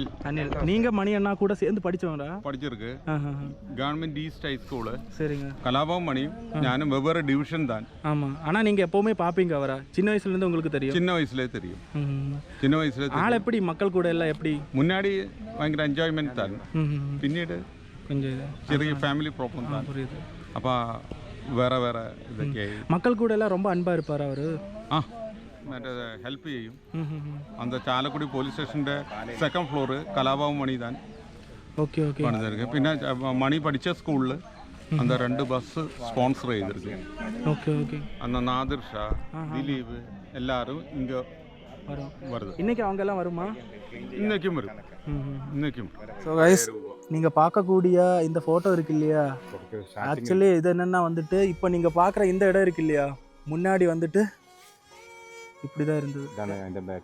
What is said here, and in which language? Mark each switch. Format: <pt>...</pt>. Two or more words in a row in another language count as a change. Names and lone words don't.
<ta>அனில், நீங்க மணி அண்ணா கூட சேர்ந்து படிச்சவங்களா? படிச்சிருக்கு. கவர்மெண்ட் ஈஸ்ட் ஹை ஸ்கூலு. சரிங்க. கலாபம் மணியும் ഞാനും வெவ்வேறு டிவிஷன் தான். ஆமா. ஆனா நீங்க எப்பவுமே பாப்பீங்க அவரை? சின்ன வயசுல இருந்து உங்களுக்கு தெரியும்? சின்ன வயசுலேயே தெரியும். சின்ன வயசுல ஆள் எப்படி, மக்கள் கூட எல்லாம் எப்படி? முன்னாடி பயங்கர என்ஜாய்மெண்ட் தான்.</ta> <ml>പിന്നീട്</ml> <ta>கொஞ்சம்</ta> <ml>ചെറിയ</ml> <en>family problem</en> <ml>தான்.</ml> <ta>புரியுது.</ta> <ml>അപ്പോൾ വേറെ വേറെ ഇതൊക്കെയായി.</ml> <ta>மக்கள் கூட எல்லாம் ரொம்ப அன்பா இருப்பார் அவரு.</ta> <ml>മറ്റേ ഹെൽപ്പ് ചെയ്യും. அந்த ചാലക്കുടി</ml> <en>police station's second floor</en> <ml>കലാഭവൻ മണി താൻ. ഓക്കെ ഓക്കെ. പണിതിருக்கு. പിന്നെ മണി പഠിച്ച സ്കൂളിൽ அந்த 2</ml> <en>bus sponsor</en> <ml>ചെയ്തിருக்கு.</ml> <ta>ஓகே ஓகே. அந்த நாதிர் ஷா, திலீப் எல்லாரும் இங்க வருது. இன்னைக்கு அவங்க எல்லாம் வருமா? இன்னைக்கும் வரும். இன்னைக்கும்.</ta> <en>so guys</en> <ta>நீங்கள் பார்க்கக்கூடிய இந்த ஃபோட்டோ இருக்கு இல்லையா, ஆக்சுவலி இது என்னென்னா வந்துட்டு இப்போ நீங்கள் பார்க்குற இந்த இடம் இருக்கு இல்லையா, முன்னாடி வந்துட்டு இப்படி தான் இருந்தது.</ta>